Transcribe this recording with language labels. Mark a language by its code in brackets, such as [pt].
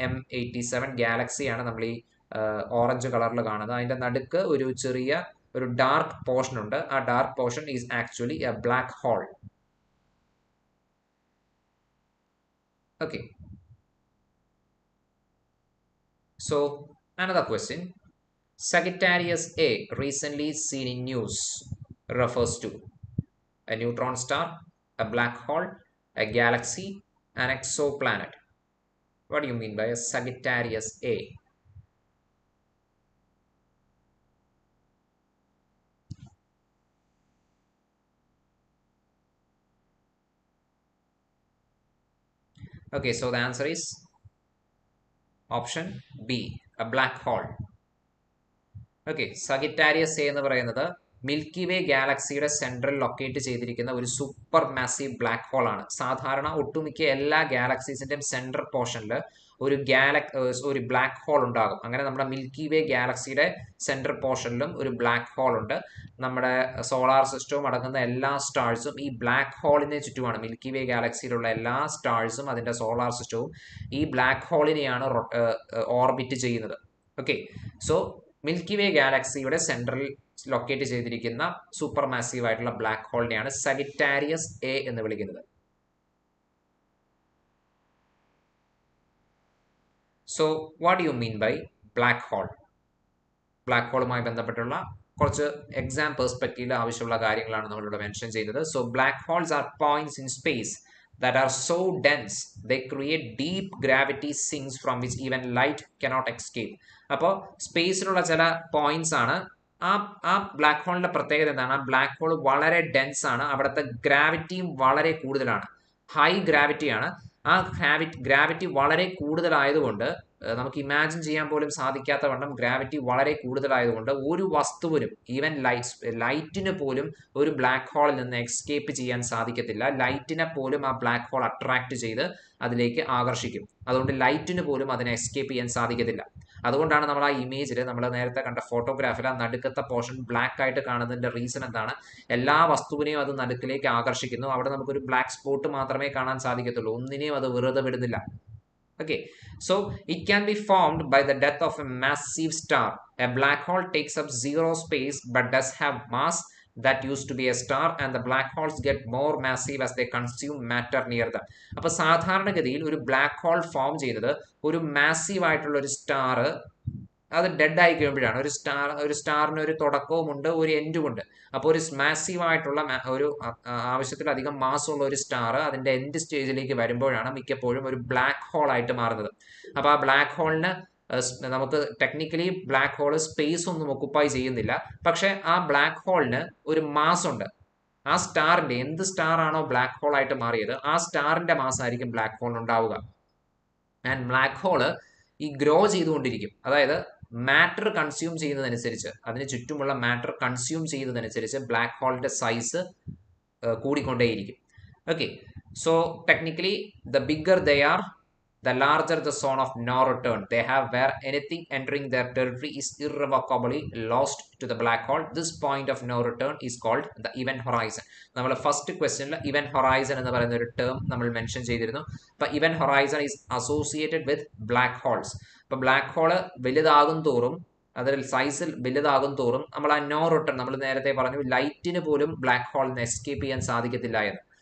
[ml] M87 ഗാലക്സിയാണ് നമ്മൾ ഈ orange കളറിൽ കാണുന്നത്. അതിന്റെ നടുക്ക് ഒരു ഡാർക്ക് പോർഷൻ ഉണ്ട്. [en] ആ dark portion is actually a black hole. Okay, so another question. Sagittarius A, recently seen in news, refers to a neutron star, a black hole, a galaxy, an exoplanet. What do you mean by a Sagittarius A? Okay, so the answer is option B, a black hole. [ml] Okay, സഗിറ്റാരിയസ് A എന്ന് പറയുന്നത് milky വേ ഗാലക്സിയുടെ central locate ചെയ്തിരിക്കുന്ന ഒരു super massive black hole ആണ്. സാധാരണ ഒട്ടുമിക്ക എല്ലാ ഗാലക്സീസിന്റെയും central പോർഷനിൽ ഒരു ബ്ലാക്ക് ഹോൾ ഉണ്ടാകും. അങ്ങനെ നമ്മുടെ മിൽക്കി വേ ഗാലക്സിയുടെ സെൻട്രൽ പോർഷനിലും ഒരു ബ്ലാക്ക് ഹോൾ ഉണ്ട്. നമ്മുടെ സോളാർ സിസ്റ്റവും അടങ്ങുന്ന എല്ലാ സ്റ്റാർസും ഈ ബ്ലാക്ക് ഹോളിനെ ചുറ്റുമാണ്. മിൽക്കി വേ ഗാലക്സിയിലുള്ള എല്ലാ സ്റ്റാർസും അതിന്റെ സോളാർ സിസ്റ്റവും ഈ ബ്ലാക്ക് ഹോളിനെയാണ് ഓർബിറ്റ് ചെയ്യുന്നത്. ഓക്കെ, സോ മിൽക്കി വേ ഗാലക്സിയുടെ സെൻട്രൽ ലൊക്കേറ്റ് ചെയ്തിരിക്കുന്ന സൂപ്പർ മാസീവ് ആയിട്ടുള്ള ബ്ലാക്ക് ഹോളിനെയാണ് സഗിറ്റാരിയസ് എ എന്ന് വിളിക്കുന്നത്. [en] So what do you mean by black hole? [ml] Black ഹോളുമായി ബന്ധപ്പെട്ടുള്ള കുറച്ച് എക്സാം പെർസ്പെക്റ്റീവിൽ ആവശ്യമുള്ള കാര്യങ്ങളാണ് നമ്മളിവിടെ മെൻഷൻ ചെയ്തത്. [en] So black holes are points in space that are so dense they create deep gravity sinks from which even light cannot escape. [ml] അപ്പോൾ സ്പേസിലുള്ള ചില points ആണ്. ആ ബ്ലാക്ക് ഹോളിന്റെ പ്രത്യേകത എന്താണ്? ആ ബ്ലാക്ക് ഹോൾ വളരെ ഡെൻസ് ആണ്. അവിടുത്തെ ഗ്രാവിറ്റിയും വളരെ കൂടുതലാണ്. ഹൈ ഗ്രാവിറ്റിയാണ്. ആ ഗ്രാവിറ്റി വളരെ കൂടുതലായതുകൊണ്ട് നമുക്ക് ഇമാജിൻ ചെയ്യാൻ പോലും സാധിക്കാത്ത വണ്ണം ഗ്രാവിറ്റി വളരെ കൂടുതലായതുകൊണ്ട് ഒരു വസ്തുവിനും, ഈവൻ ലൈറ്റിന് പോലും ഒരു ബ്ലാക്ക് ഹോളിൽ നിന്ന് എസ്കേപ്പ് ചെയ്യാൻ സാധിക്കത്തില്ല. ലൈറ്റിനെ പോലും ആ ബ്ലാക്ക് ഹോൾ അട്രാക്ട് ചെയ്ത് അതിലേക്ക് ആകർഷിക്കും. അതുകൊണ്ട് ലൈറ്റിന് പോലും അതിനെ എസ്കേപ്പ് ചെയ്യാൻ സാധിക്കത്തില്ല. അതുകൊണ്ടാണ് നമ്മൾ ആ ഇമേജിൽ, നമ്മൾ നേരത്തെ കണ്ട ഫോട്ടോഗ്രാഫിൽ ആ നടുക്കത്തെ പോർഷൻ ബ്ലാക്ക് ആയിട്ട് കാണുന്നതിന്റെ റീസൺ എന്താണ്? എല്ലാ വസ്തുവിനെയും അത് നടുക്കിലേക്ക് ആകർഷിക്കുന്നു. അവിടെ നമുക്കൊരു ബ്ലാക്ക് സ്പോട്ട് മാത്രമേ കാണാൻ സാധിക്കത്തുള്ളൂ. ഒന്നിനെയും അത് വെറുതെ വിടുന്നില്ല. [en] Okay, so it can be formed by the death of a massive star. A black hole takes up zero space but does have mass that used to be a star, and the black holes get more massive as they consume matter near them. [ml] അപ്പോൾ സാധാരണഗതിയിൽ ഒരു black hole form ചെയ്യുന്നത് ഒരു massive ആയിട്ടുള്ള ഒരു star അത് dead ആയി കഴിയുമ്പോഴാണ്. ഒരു സ്റ്റാറിന് ഒരു തുടക്കവും ഉണ്ട്, ഒരു എൻഡും ഉണ്ട്. അപ്പോൾ ഒരു മാസീവ് ആയിട്ടുള്ള ഒരു ആവശ്യത്തിലധികം മാസമുള്ള ഒരു സ്റ്റാർ അതിന്റെ എൻഡ് സ്റ്റേജിലേക്ക് വരുമ്പോഴാണ് മിക്കപ്പോഴും ഒരു ബ്ലാക്ക് ഹോൾ ആയിട്ട് മാറുന്നത്. അപ്പോൾ ആ ബ്ലാക്ക് ഹോളിന് നമുക്ക് ടെക്നിക്കലി ബ്ലാക്ക് ഹോൾ സ്പേസ് ഒന്നും ഒക്കുപ്പൈ ചെയ്യുന്നില്ല. പക്ഷെ ആ ബ്ലാക്ക് ഹോളിന് ഒരു മാസ് ഉണ്ട്. ആ സ്റ്റാറിന്റെ, എന്ത് സ്റ്റാർ ആണോ ബ്ലാക്ക് ഹോൾ ആയിട്ട് മാറിയത്, ആ സ്റ്റാറിന്റെ മാസ് ആയിരിക്കും ബ്ലാക്ക് ഹോളിന് ഉണ്ടാവുക. ആൻഡ് ബ്ലാക്ക് ഹോള് ഈ ഗ്രോ ചെയ്തുകൊണ്ടിരിക്കും. അതായത് മാറ്റർ കൺസ്യൂം ചെയ്യുന്നതനുസരിച്ച്, അതിന് ചുറ്റുമുള്ള matter consume ചെയ്യുന്നതനുസരിച്ച് black ഹോളിന്റെ size കൂടിക്കൊണ്ടേയിരിക്കും. [en] Okay, so technically the bigger they are, the larger the zone of no return they have, where anything entering their territory is irrevocably lost to the black hole. This point of no return is called the event horizon. [ml] നമ്മൾ first ക്വസ്റ്റ്യനിൽ event horizon എന്ന് പറയുന്ന ഒരു term നമ്മൾ mention ചെയ്തിരുന്നു. അപ്പൊ [en] Event horizon is associated with black holes. [ml] അപ്പൊ black hall വലുതാകും തോറും, അതിൽ സൈസിൽ വലുതാകും തോറും നമ്മൾ ആ നോ റിട്ടേൺ, നമ്മൾ നേരത്തെ പറഞ്ഞു ലൈറ്റിന് പോലും ബ്ലാക്ക് ഹോളിന് എസ്കേപ്പ് ചെയ്യാൻ സാധിക്കത്തില്ല എന്ന്.